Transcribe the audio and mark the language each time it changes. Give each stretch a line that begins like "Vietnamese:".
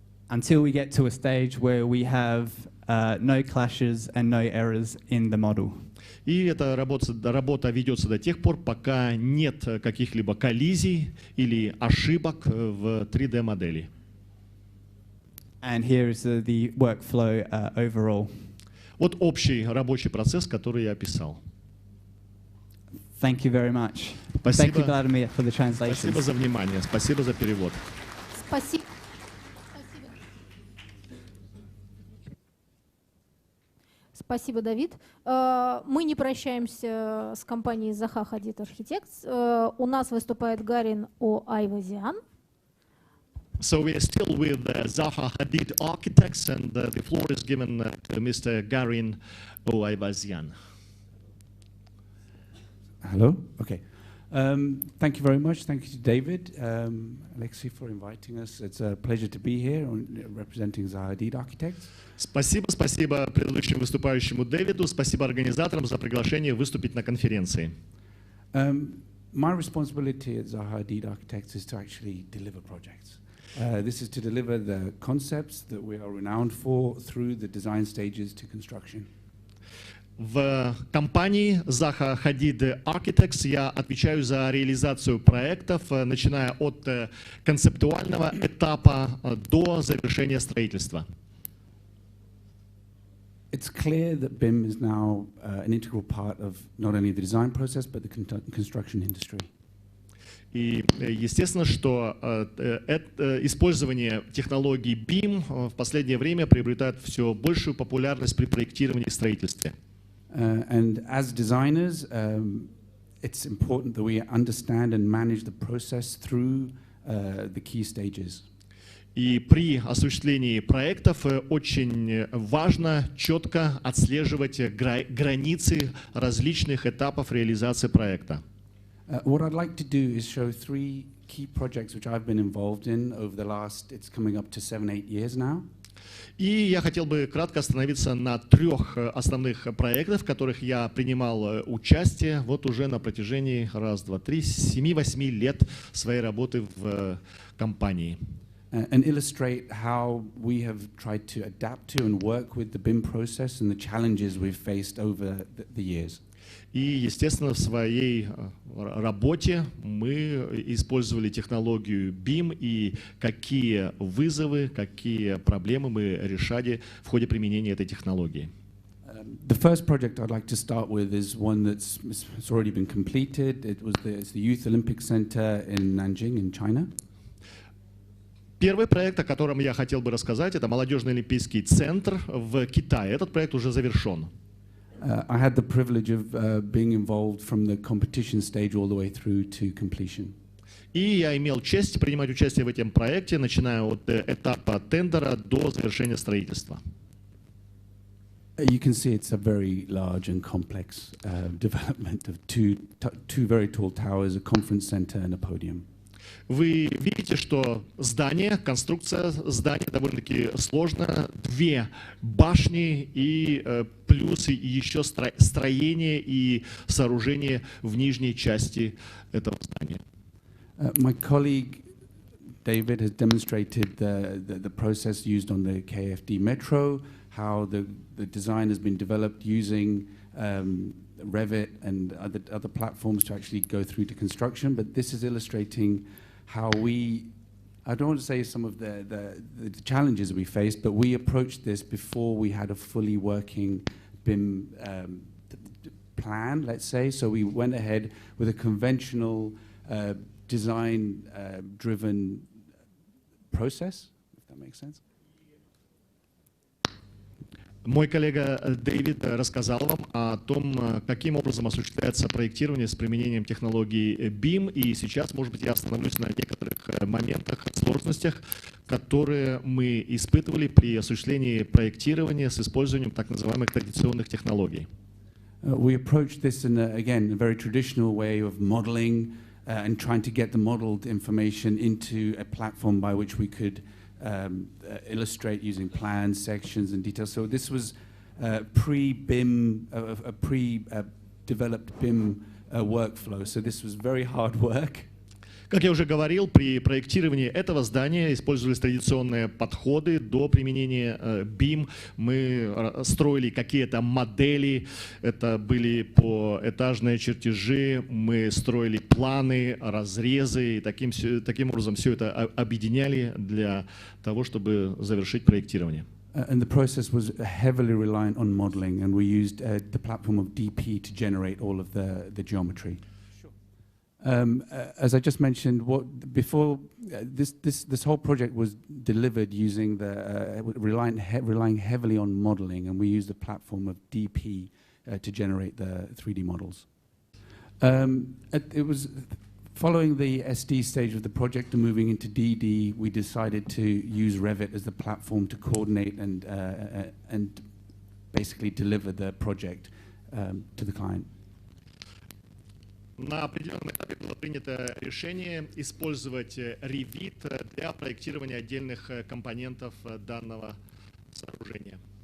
English: Until we get to a stage where we have no clashes and no errors in the model.
Russian: И эта работа ведется до тех пор, пока нет каких-либо коллизий или ошибок в 3D-модели.
English: And here is the workflow overall.
Russian: Вот общий рабочий процесс, который я описал.
English: Thank you very much.
Russian: Спасибо.
English: Thank you, Vladimir, for the translation.
Russian: Спасибо за внимание, спасибо за перевод. Спасибо. Спасибо, Давид. Мы не прощаемся с компанией Zaha, Hadid, Architects. У нас выступает Garin о Айвазиан.
English: So we are still with Zaha Hadid Architects, and the floor is given to Mr. Garin Oayvazian. Hello. Okay. Thank you very much. Thank you to David, Alexei, for inviting us. It's a pleasure to be here representing Zaha Hadid Architects.
Russian: Спасибо предыдущему выступающему Дэвиду, спасибо организаторам за приглашение выступить на конференции.
English: My responsibility at Zaha Hadid Architects is to actually deliver projects. This is to deliver the concepts that we are renowned for through the design stages to construction.
Russian: В компании Zaha Hadid Architects я отвечаю за реализацию проектов, начиная от концептуального этапа до завершения строительства.
English: It's clear that BIM is now an integral part of not only the design process, but the construction industry.
Russian: И естественно, что использование технологий BIM в последнее время приобретает все большую популярность при проектировании и строительстве.
English: And as designers, it's important that we understand and manage the process through the key stages.
Russian: И при осуществлении проектов очень важно четко отслеживать границы различных этапов реализации проекта.
English: What I'd like to do is show three key projects which I've been involved in over the last, it's coming up to 7-8 years now.
Russian: И я хотел бы кратко остановиться на трех основных проектах, в которых я принимал участие вот уже на протяжении 7-8 лет своей работы в компании.
English: And illustrate how we have tried to adapt to and work with the BIM process and the challenges we've faced over the years.
Russian: И, естественно, в своей работе мы использовали технологию BIM и какие вызовы, какие проблемы мы решали в ходе применения этой технологии.
English: The first project I'd like to start with is one that's already been completed. It's the Youth Olympic Center in Nanjing in China.
Russian: Первый проект, о котором я хотел бы рассказать, это молодежный олимпийский центр в Китае. Этот проект уже завершен.
English: I had the privilege of being involved from the competition stage all the way through to completion.
Russian: И я имел честь принимать участие в этом проекте, начиная от этапа тендера до завершения строительства.
English: You can see it's a very large and complex development of two very tall towers, a conference center and a podium.
Russian: Вы видите, что здание, конструкция здания довольно-таки сложная, две башни и плюс еще строение и сооружение в нижней части этого здания.
English: My colleague David has demonstrated the process used on the KFD metro, how the design has been developed using Revit and other platforms to actually go through to construction, but this is illustrating how I don't want to say some of the challenges we faced, but we approached this before we had a fully working BIM plan, let's say. So we went ahead with a conventional design-driven process, if that makes sense.
Russian: Мой коллега Дэвид рассказал вам о том, каким образом осуществляется проектирование с применением технологий BIM, и сейчас, может быть, я остановлюсь на некоторых моментах, сложностях, которые мы испытывали при осуществлении проектирования с использованием так называемых традиционных технологий.
English: We approached this in, again, a very traditional way of modeling and trying to get the modeled information into a platform by which we could illustrate using plans, sections, and details. So this was pre-BIM, a pre-developed BIM workflow. So this was very hard work.
Russian: Как я уже говорил, при проектировании этого здания использовались традиционные подходы. До применения BIM мы строили какие-то модели, это были поэтажные чертежи, мы строили планы, разрезы, и таким образом все это объединяли для того, чтобы завершить проектирование.
English: And the process was heavily reliant on modeling, and we used the platform of DP to generate all of the geometry. As I just mentioned, before this whole project was delivered using relying heavily on modeling, and we used the platform of DP to generate the 3D models. It was following the SD stage of the project and moving into DD, we decided to use Revit as the platform to coordinate and basically deliver the project to the client.
Russian: На определенном этапе было принято решение использовать Revit для проектирования отдельных компонентов данного сооружения.